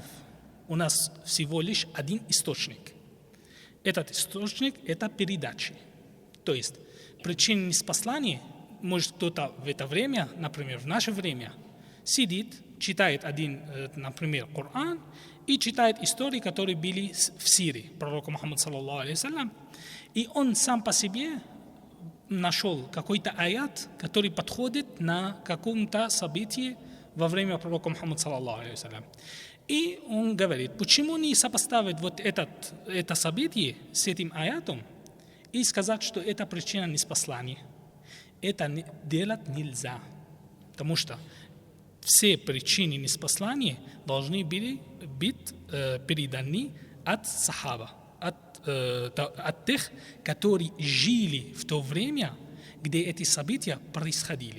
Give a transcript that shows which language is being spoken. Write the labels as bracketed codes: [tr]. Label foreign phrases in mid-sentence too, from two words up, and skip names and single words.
[ru] У нас всего лишь один источник. Этот источник – это передачи. То есть причины ниспослания, может кто-то в это время, например, в наше время, сидит, читает один, например, Коран и читает истории, которые были в Сирии, пророка Мухаммада, [ar] صلى الله عليه وسلم, [ru] и он сам по себе нашел какой-то аят, который подходит на каком-то событии во время пророка Мухаммада, [ar] صلى الله عليه وسلم. [ru] И он говорит, почему не сопоставить вот это событие с этим аятом и сказать, что это причина ниспослания. Это делать нельзя, потому что все причины ниспослания должны были быть переданы от сахаба, от тех, которые жили в то время, где эти события происходили.